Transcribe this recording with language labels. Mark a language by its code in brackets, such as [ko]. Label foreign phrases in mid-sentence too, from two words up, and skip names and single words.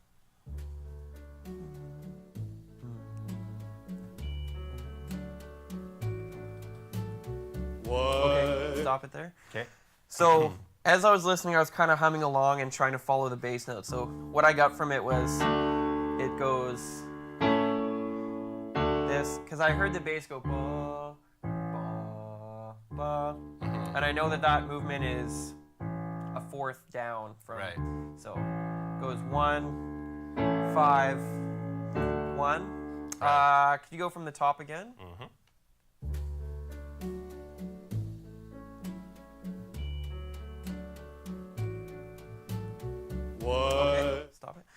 [en] Okay, stop it there. Okay. So as I was listening, I was kind of humming along and trying to follow the bass note. So what I got from it was, it goes this, because I heard the bass go ba, ba, ba, and I know that movement is a fourth down from. So it goes 1, 5, 1. Could you go from the top again? Okay, stop it.